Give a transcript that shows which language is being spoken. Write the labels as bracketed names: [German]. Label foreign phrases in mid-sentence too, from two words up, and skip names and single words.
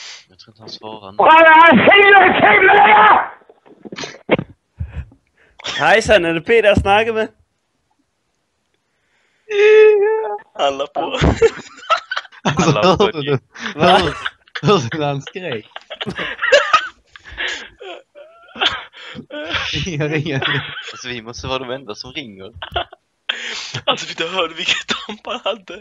[Norwegian] Jeg tror [Swedish] inte han svarar nu. Hejsan, [Norwegian] er det Peter, jeg snakker med? [Swedish] Han la på. Alltså, Alla hörde du? Hörde du när han skrek? Ringa. Alltså vi måste vara de enda som ringer. Alltså vi hörde vilket damp han hade.